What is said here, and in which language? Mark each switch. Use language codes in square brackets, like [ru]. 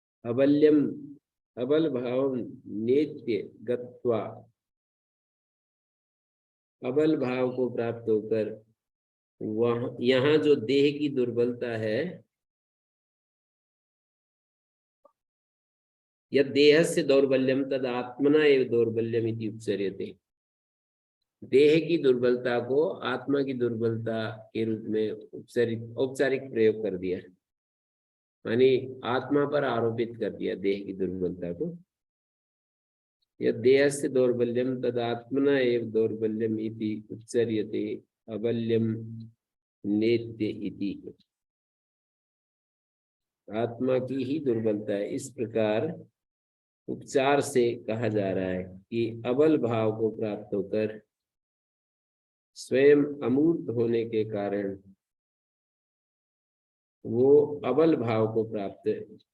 [hi] अबल्यम अबल भाव नेत्य गत्वा, अबल भाव को प्राप्त होकर वहां यहाँ जो देह की दुर्बलता है, [sa] यद देहस्य दौर्बल्यम तद आत्मना एव दौर्बल्यम इति उपचर्यते। [hi] देह की दुर्बलता को आत्मा की दुर्बलता के रूप में औपचारिक प्रयोग कर दिया, यानी आत्मा पर आरोपित कर दिया देह की दुर्बलता को। [sa] यद देहस्य दौर्बल्यम तद आत्मना एव दौर्बल्यम इति उपचर्यते अबल्यम नेत्य इति। [hi] आत्मा की ही दुर्बलता है, इस प्रकार उपचार से कहा जा रहा है कि अबल भाव को प्राप्त होकर स्वयं अमूर्त होने के कारण वो अबल भाव को प्राप्त है।